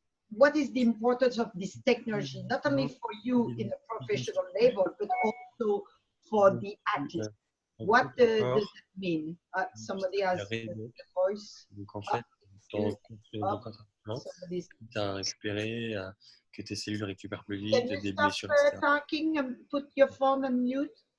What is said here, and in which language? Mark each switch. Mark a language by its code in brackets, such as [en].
[en] What is the importance of this technology, not only for you in a professional level, but also for the athlete? What does that mean? Somebody has a voice. [fr] Donc en fait, ton entraînement, tu as récupéré, que tes cellules récupèrent plus vite, des blessures, etc. [en] Can you stop talking and put your phone on mute?